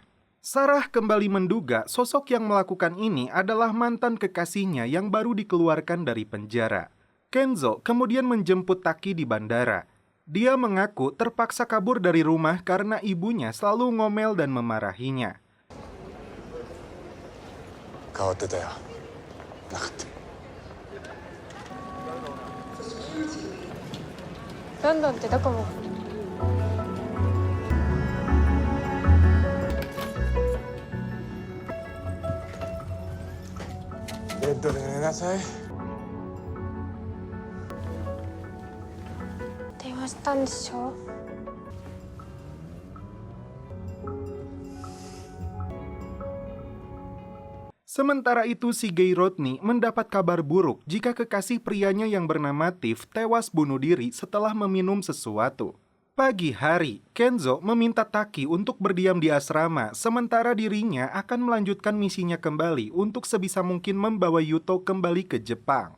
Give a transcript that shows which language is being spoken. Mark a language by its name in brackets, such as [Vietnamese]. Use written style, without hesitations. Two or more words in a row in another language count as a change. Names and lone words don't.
[Indonesian] Sarah kembali menduga sosok yang melakukan ini adalah mantan kekasihnya yang baru dikeluarkan dari penjara. Kenzo kemudian menjemput Taki di bandara. Dia mengaku terpaksa kabur dari rumah karena ibunya selalu ngomel dan memarahinya. [Japanese] 変わってたよ。なかった。ロンドンってどこもベッドで寝なさい。電話したんでしょ。 [Indonesian] Sementara itu si gay Rodney mendapat kabar buruk jika kekasih prianya yang bernama Tiff tewas bunuh diri setelah meminum sesuatu. Pagi hari, Kenzo meminta Taki untuk berdiam di asrama sementara dirinya akan melanjutkan misinya kembali untuk sebisa mungkin membawa Yuto kembali ke Jepang.